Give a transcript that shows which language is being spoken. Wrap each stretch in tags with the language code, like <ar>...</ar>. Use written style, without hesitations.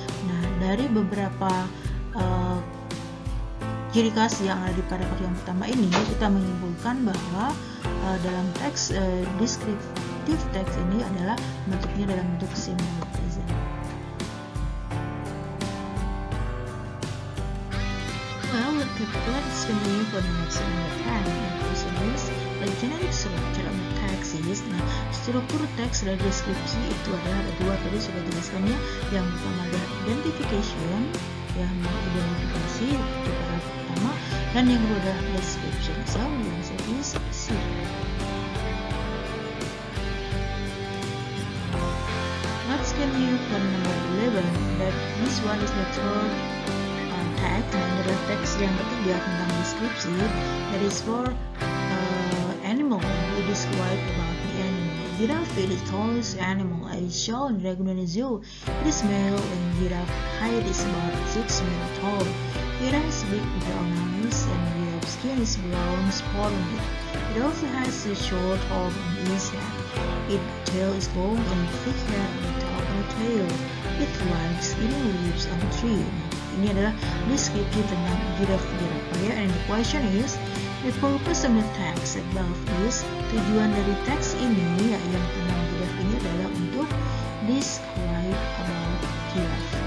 <id>Nah, dari beberapa ciri khas yang ada di paragraf yang pertama ini, kita menyimpulkan bahwa dalam teks descriptive text ini adalah bentuknya dalam bentuk simple present.</id> <en>Well, let's continue for the next number 10. Question is, the generic structure of the text is,</en> <id>struktur teks dari deskripsi itu adalah ada dua, tadi sudah jelaskannya. Yang pertama adalah identification, yang mengidentifikasi di paragraf pertama, dan yang kedua adalah description.</id> <en>So the answer is C. Let's continue for number 11. That this one is the third text,</en> <id>dan adalah teks yang ketiga tentang deskripsi.</id> <en>That is for animal. We describe about the animal. Giraffe is the tallest animal as shown regularly in the zoo. It is male and giraffe height is about 6 meters tall. Giraffe's big brown eyes and giraffe's skin is brown spot on it. It also has a short orb on its head. Its tail is long and thick hair on the top of the tail. It likes eating leaves on the tree.</en> <id>Ini adalah deskripsi tentang giraffe ya.</id> <en>And the question is, the purpose of the text above is,</en> <id>tujuan dari teks ini yang tentang giraffe ini adalah untuk</id> <en>describe about</en> <id>giraffe.</id>